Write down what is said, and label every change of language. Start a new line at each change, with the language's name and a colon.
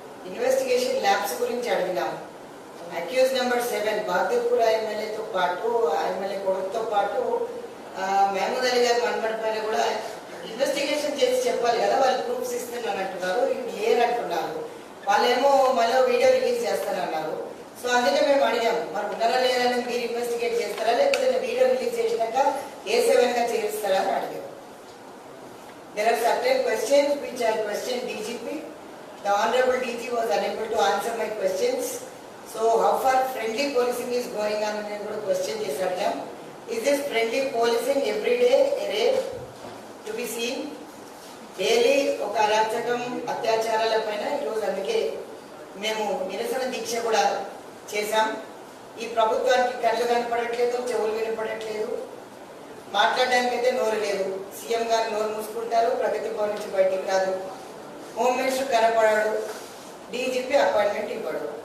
Telugu: Investigation labs గురించి అడిగినాం. Accused number 7 బాగ్దూర్పుర ఎమ్మెల్యేతో పాటు ఎమ్మెల్యే కొడుకుతో పాటు మహమూద్ అలీ గారి మన్మడి పైన కూడా ఇన్వెస్టిగేషన్ చేసి చెప్పాలి కదా. వాళ్ళు ప్రూఫ్స్ ఇస్తున్నాను అంటున్నారు, లేరంటున్నారు. వాళ్ళేమో మళ్ళీ వీడియో రిలీజ్ చేస్తానన్నారు. సో అందుకే మేము అడిగాము, మరి ఉన్నారా లేదని మీరు ఇన్వెస్టిగేట్ చేస్తారా, లేకపోతే వీడియో రిలీజ్ చేసినాక A7గా చేరుస్తారా అని అడిగాము.
English: There are certain questions which I questioned DGP. The Honorable DG was unable to answer my questions. So how far friendly policing is going on
Telugu: అని కూడా క్వశ్చన్ చేశాను.
English: Is this friendly policing every day a rape to be seen?
Telugu: Daily ఒక అరాచకం అత్యాచారాల పైన ఈరోజు అందుకే మేము నిరసన దీక్ష కూడా చేశాం. ఈ ప్రభుత్వానికి కళ్ళు కనపడట్లేదు, చెవులు వినపడట్లేదు, మాట్లాడడానికైతే నోరు లేదు. సీఎం గారు నోరు మూసుకుంటారు, ప్రగతి భవన్ నుంచి బయటికి రాదు, హోమ్ మినిస్టర్ కనపడాడు, డీజీపీ అపాయింట్మెంట్ ఇవ్వడు.